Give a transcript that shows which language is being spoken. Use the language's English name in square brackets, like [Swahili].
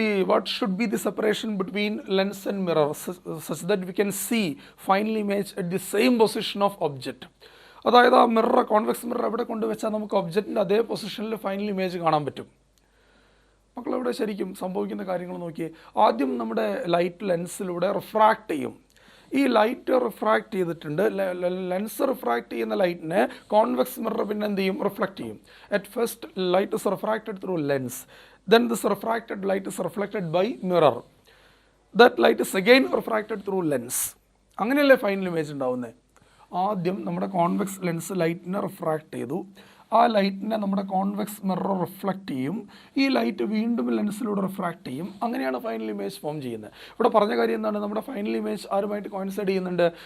[English] What should be the separation between lens and mirror such that we can see final image at the same position of object? [Malayalam] അതായത് ആ mirror, convex mirror എവിടെ കൊണ്ടുവച്ചാൽ നമുക്ക് ഒബ്ജക്റ്റിൻ്റെ അതേ പൊസിഷനിൽ final image കാണാൻ പറ്റും. മക്കളെവിടെ ശരിക്കും സംഭവിക്കുന്ന കാര്യങ്ങൾ നോക്കിയേ. ആദ്യം നമ്മുടെ ലൈറ്റ് ലെൻസിലൂടെ റിഫ്രാക്റ്റ് ചെയ്യും. ഈ ലൈറ്റ് റിഫ്രാക്റ്റ് ചെയ്തിട്ടുണ്ട്, ലെൻസ് റിഫ്രാക്റ്റ് ചെയ്യുന്ന ലൈറ്റിനെ കോൺവെക്സ് മിറർ പിന്നെ എന്ത് ചെയ്യും? റിഫ്ലക്റ്റ് ചെയ്യും. [English] At first light is refracted through lens, then this refracted light is reflected by mirror, that light is again refracted through lens. [Malayalam] അങ്ങനെയല്ലേ final image ഉണ്ടാവുന്നത്. ആദ്യം നമ്മുടെ കോൺവെക്സ് ലെൻസ് ലൈറ്റിനെ റിഫ്രാക്റ്റ് ചെയ്തു, ആ ലൈറ്റിനെ നമ്മുടെ കോൺവെക്സ് മിറർ റിഫ്ലക്റ്റ് ചെയ്യും. ഈ ലൈറ്റ് വീണ്ടും ലെൻസിലൂടെ റിഫ്രാക്ട് ചെയ്യും. അങ്ങനെയാണ് ഫൈനൽ ഇമേജ് ഫോം ചെയ്യുന്നത്. ഇവിടെ പറഞ്ഞ കാര്യം എന്താണ്? നമ്മുടെ ഫൈനൽ ഇമേജ് ആരുമായിട്ട് കോയിൻസൈഡ് ചെയ്യുന്നുണ്ട്?